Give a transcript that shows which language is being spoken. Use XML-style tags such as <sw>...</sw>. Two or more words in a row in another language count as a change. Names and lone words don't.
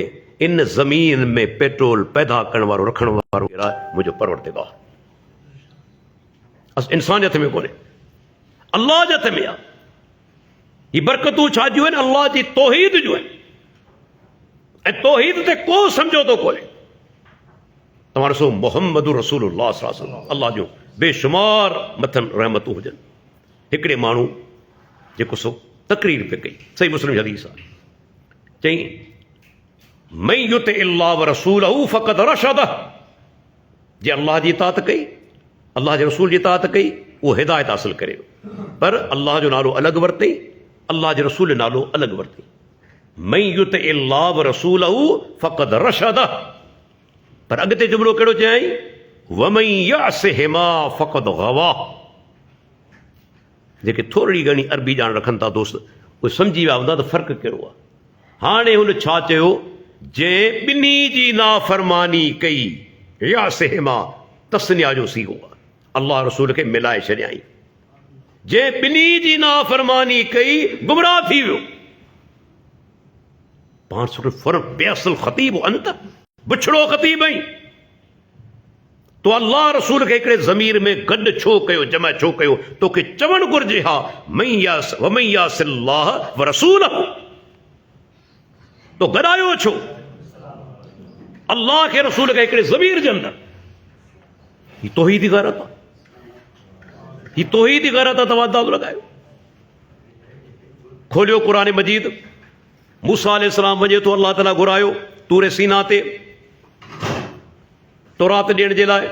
<sd>इन ज़मीन में पेट्रोल पैदा करण वारो, रखण वारो मुंहिंजो परवरदिगार। इंसान जे हथ में कोन्हे, अल्लाह जे हथ में आहे। ही बरकतूं छा जूं आहिनि? अल्लाह जी तौहीद जूं आहिनि, ऐं तौहीद ते को समझोतो कोन्हे। तव्हां ॾिसो मुहम्मद रसूलुल्लाह</sd> <ar>صلى الله عليه وسلم,</ar> <sd>अल्लाह जूं बेशुमार मथनि रहमतूं हुजनि। हिकिड़े माण्हू जेको सो तकरीर पे कई, सही मुस्लिम जी हदीस आहे, चई</sd> <ar>من يطع الله ورسوله فقد رشد.</ar> <sd>जे अल्लाह जी इताअत कई, अल्लाह जे रसूल जी इताअत कई, उहो हिदायत हासिल करे। पर अल्लाह जो नालो अलॻि वरितई, अल्लाह जे रसूल जो नालो अलॻि वरितई।</sd> <ar>من يطع الله ورسوله فقد رشد.</ar> <sd>पर अॻिते जुमिलो कहिड़ो चयई?</sd> <ar>ومن يعصهما فقد غوى.</ar> <sd>जेके थोरी घणी अरबी ॼाण रखनि था दोस्त, उहे सम्झी विया हूंदा त फ़र्क़ु कहिड़ो आहे। हाणे हुन छा चयो? जंहिं ॿिन्ही जी नाफ़रमानी कई, यासिहिमा तस्निया जो सीगो आहे, अल्लाह रसूल खे मिलाए छॾियईं। जंहिं ॿिन्ही जी नाफ़रमानी कई, गुमराह थी वियो। पाण सुठो फर्क़</sd> <ar>بئس الخطيب أنت,</ar> <sd>बुछड़ो ख़तीब आई। तो अल्लाह रसूल खे हिकिड़े ज़मीर में गॾु छो कयो, जमा छो कयो? तोखे चवणु घुरिजे हा</sd> <ar>ومن يعص الله ورسوله.</ar> <sd>तो गॾायो छो अल्लाह खे, रसूल खे हिकिड़े ज़मीर जे अंदरि? ही तौहीदी ग़ैरत आहे, ही तौहीदी ग़ैरत आहे। तव्हां अंदाज़ो लॻायो। खोलियो क़ुरान मजीद, मूसा अलैहिस्सलाम वञे थो, अल्लाह ताला घुरायो तूर सीना ते तौरात ॾियण जे लाइ।</sd>